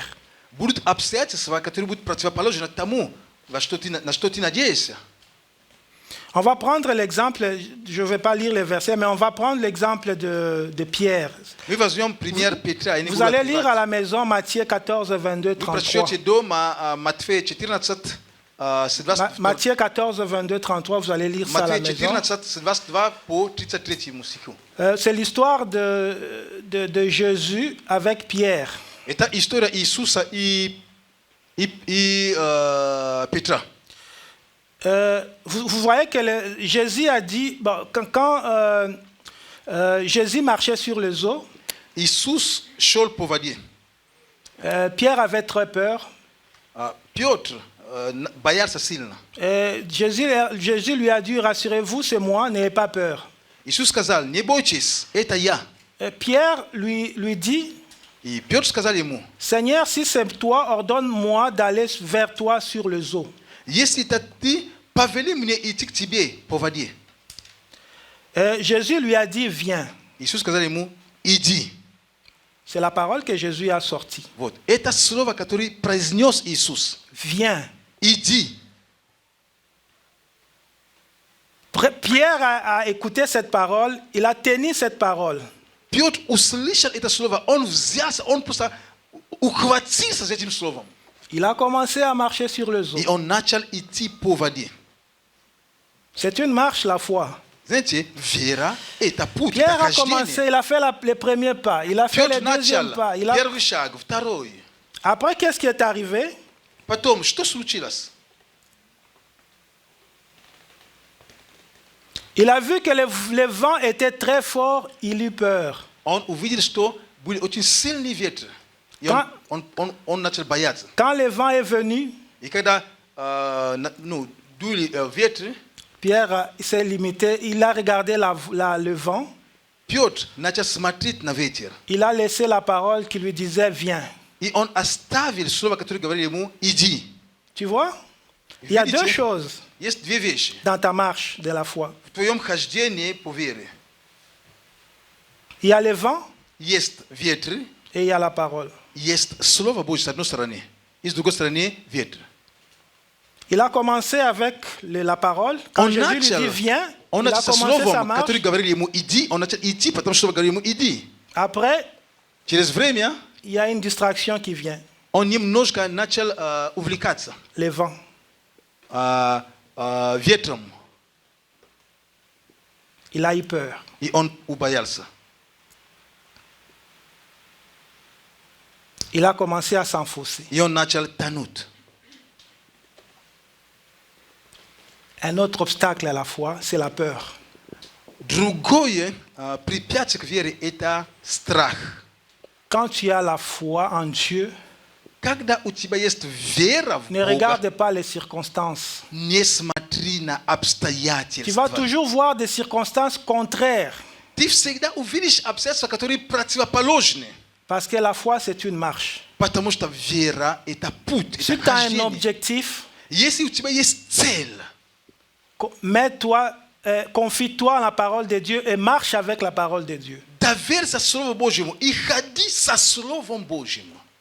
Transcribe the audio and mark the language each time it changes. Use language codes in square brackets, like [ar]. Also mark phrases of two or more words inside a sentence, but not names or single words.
[ru] Будут обстоятельства, которые будут противоположны тому, на что ты надеешься. [fr] On va prendre l'exemple, je ne vais pas lire les versets, mais on va prendre l'exemple de Pierre. [ru] Мы возьмем пример Петра. [fr] Vous allez lire à la maison Matthieu 14, 22, [ru] Вы 33. прочтете дома Матфея 14, 22, [fr] Matthieu 14, 22, 33, vous allez lire ça à la [ru] Матфея [fr] maison. [ru] 14, 22 по 33 стиху. [fr] C'est l'histoire de Jésus avec Pierre. [ru] Это история Иисуса и Петра. [fr] Vous voyez que Jésus a dit, bon, quand Jésus marchait sur les eaux, [ru] Иисус шел по воде. [fr] Pierre avait très peur. [ru] Петр боялся сильно. [fr] Jésus lui a dit, rassurez-vous, c'est moi, n'ayez pas peur. [ru] Иисус сказал, не бойтесь, это я. [fr] Pierre lui dit, [ru] И Петр сказал ему, [fr] Seigneur, si c'est toi, ordonne-moi d'aller vers toi sur les eaux. [ru] если это ты, повели мне идти к тебе по воде. [fr] Jésus lui a dit, viens. [ru] Иисус сказал ему, иди. [fr] C'est la parole que Jésus a sortie. [ru] Вот. Это слово, которое произнес Иисус. [fr] Viens. [ru] Иди. [fr] Pierre a écouté cette parole, il a tenu cette parole. [ru] Петр услышал это слово, он взялся, он просто ухватился за этим словом. [fr] Il a commencé à marcher sur les eaux. [ru] И он начал идти по воде. [fr] C'est une marche, la foi. [ru] Знаете, вера – это путь, это [fr] Pierre a commencé, [ru] хождение. [fr] il a fait les premiers pas, il a fait [ru] Петр [fr] les deuxièmes [ru] начал [fr] pas. [ru] первый шаг, второй. [fr] Après, qu'est-ce qui est arrivé? [ru] Потом, что случилось? [fr] Il a vu que le vent était très fort, il eut peur. [ru] Он увидел, что были очень сильные ветры. И он начал бояться. [fr] Quand le vent est venu, [ru] И когда дули ветры, [fr] Pierre s'est limité, il a regardé le vent, [ru] Петр начал смотреть на ветер. [fr] il a laissé la parole qui lui disait viens. [ru] И он оставил слово, которое говорили ему «иди». [fr] Tu vois? Il y a [ru] Видите? [fr] deux choses [ru] Есть две вещи [fr] dans ta marche de la foi. [ru] в твоем хождении по вере. [fr] Il y a le vent [ru] Есть ветры, [fr] et il y a la parole. [ru] есть Слово Божье с одной стороны, и с другой стороны ветры. [fr] Il a commencé avec la parole. Quand [ru] Он [fr] Jésus lui [ru] начал, [fr] dit viens, [ru] он [fr] il a [ru] начал со [fr] commencé sa [ru] словом, [fr] marche. [ru] которое говорили ему «иди», он начал идти, потому что говорили ему «иди». [fr] Après, [ru] Через время [fr] il y a une distraction qui vient, [ru] он немножко начал увлекаться [fr] le vent. [ru] ветром, [fr] Il a eu peur. [ru] и он убоялся. [fr] Il a commencé à s'enfoncer. [ru] И он начал тонуть. [fr] Un autre obstacle à la foi, c'est la peur. [ru] Другое препятствие к вере – это страх. [fr] Quand tu as la foi en Dieu, [ru] Когда у тебя есть вера в [fr] ne [ru] Бога, [fr] regarde pas les circonstances. [ru] не смотри смотри на [fr] Tu vas [ru] обстоятельства. [fr] toujours voir des circonstances contraires. [ru] Ты всегда увидишь обстоятельства, которые противоположны. [fr] Parce que la foi, c'est une marche. [ru] Потому что вера – это путь, [fr] Si [ru] это [fr] tu as un [ru] хождение. [fr] objectif, [ru] Если у тебя есть цель, [fr] mets-toi, confie-toi en la parole de Dieu et marche avec la parole de Dieu. [ru] доверься Слову Божьему и ходи со Словом Божьим.